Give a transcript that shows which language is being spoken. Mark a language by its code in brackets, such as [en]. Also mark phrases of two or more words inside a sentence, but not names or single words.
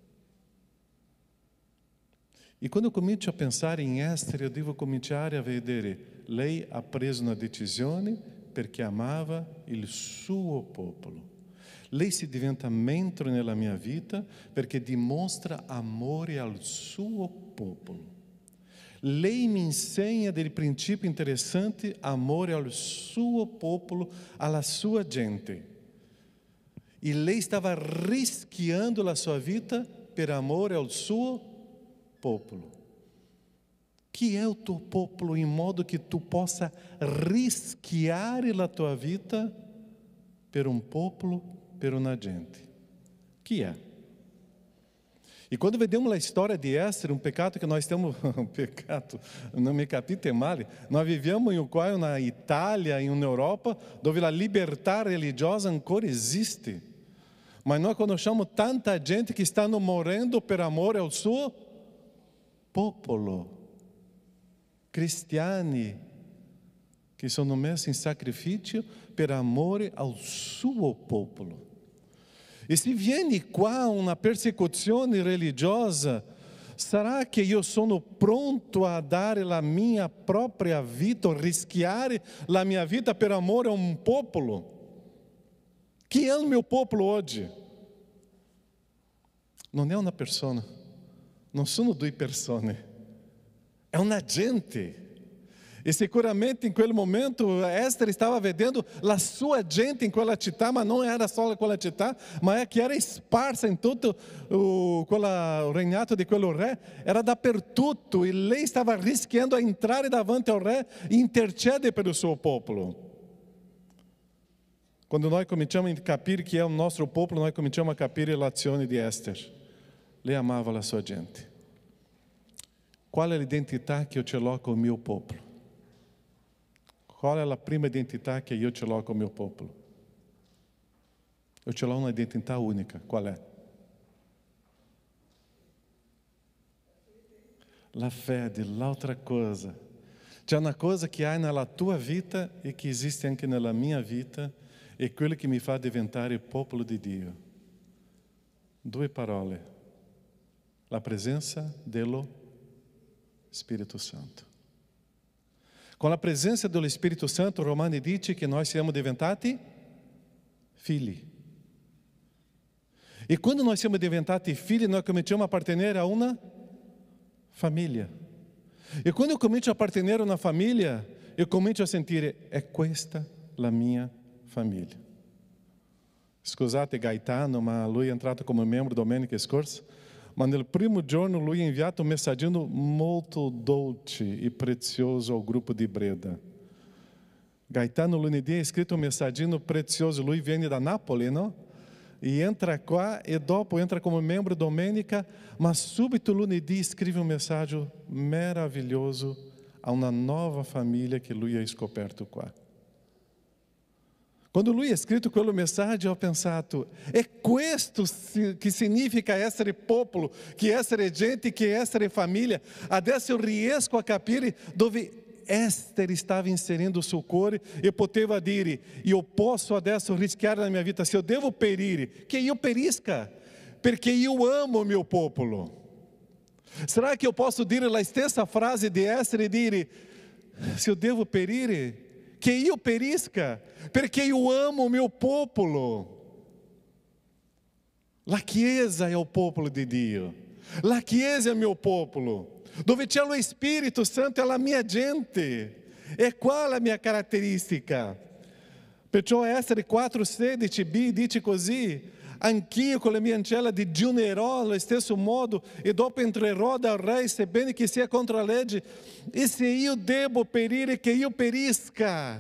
[it] E quando eu comincio a pensare in Esther, eu devo cominciare a vedere, lei ha preso una decisione perché amava il suo popolo. Lei si diventa mentore nella mia vita perché dimostra amore al suo popolo. Lei mi insegna del principio interessante amore al suo popolo, alla sua gente. E lei estava rischiando a sua vida per amore ao suo popolo. [pt] Que é o teu popolo, em modo que tu possa rischiar a tua vida per um popolo, [it] per una gente? [pt] Que é? E quando vediamo a história de Esther, um pecado que nós temos, um pecado, não me [it] capite male, [pt] nós vivemos em qual na Itália, em uma Europa, onde a liberdade religiosa ancora existe. Mas nós conhecemos tanta gente que está morrendo per amor ao seu popolo. [it] Cristiani che sono messi in sacrificio per amore al suo popolo. E se viene qua una persecuzione religiosa, sarà che io sono pronto a dare la mia propria vita, rischiare la mia vita per amore a un popolo? Chi è il mio popolo oggi? Non è una persona, non sono due persone. [pt] É uma gente. E seguramente em aquele momento Esther estava vedendo a sua gente em [it] quella città, [pt] mas não era só [it] quella città, [pt] mas que era esparsa em todo o regnato de [it] quello re, [pt] era dappertutto, e lei estava [it] rischiando a entrare davanti [pt] ao re e intercede pelo suo popolo. Quando nós cominciamo a capire que é o nosso popolo, nós cominciamo a [it] capire l'azione di Esther. Lei amava a sua gente. [pt] Qual é a identidade que eu te coloco ao meu povo? Qual é a prima identidade que eu te coloco ao meu povo? Eu te coloco uma identidade única. Qual é? La fé de outra coisa. C'è uma coisa que há na tua vida e que existe anche na minha vida, [it] e quello que me fa diventare popolo di Dio. Due parole. [pt] La presença dello Espírito Santo. Com a presença do Espírito Santo, Romani dice que nós [it] siamo diventati figli. [pt] E quando nós [it] siamo diventati figli, [pt] nós [it] cominciamo a appartenere [pt] a uma família. E quando eu comincio a appartenere a uma família, eu [it] comincio a sentire, [pt] é [it] questa la mia [pt] família. [it] Scusate Gaetano, ma lui è entrato come membro domenica scorsa. Ma nel primo giorno lui ha inviato un messaggino molto dolce e prezioso ao grupo di Breda. Gaetano lunedì ha scritto un messaggino prezioso, lui viene da Napoli, no? E entra qua e dopo entra come membro domenica, ma subito lunedì scrive un messaggio meraviglioso a una nuova famiglia che lui ha scoperto qua. Quando lui ha scritto quella mensagem, ho pensato, è questo che significa essere popolo, che essere gente, che essere famiglia. Adesso eu riesco a capire dove Esther [pt] estava inserindo [it] o suo cuore e poteva dire, io posso adesso rischiare la mia vita, se eu devo perire, che io perisca, perché io amo [pt] o meu [it] popolo. [pt] Será que eu posso [it] dire la stessa frase di Esther e dire, [pt] se eu devo perire, que eu perisca, porque eu amo o meu popolo. La Chiesa é o popolo de Dio. La Chiesa é o meu popolo. [it] Dove c'è lo Spirito Santo è la mia gente. [pt] E qual a minha caratteristica? [it] Perciò Essere 4:16b dice così, anch'io con la mia ancella digiunerò allo stesso modo e dopo entrerò dal re, sebbene che sia contro la legge, e se io devo perire, che io perisca.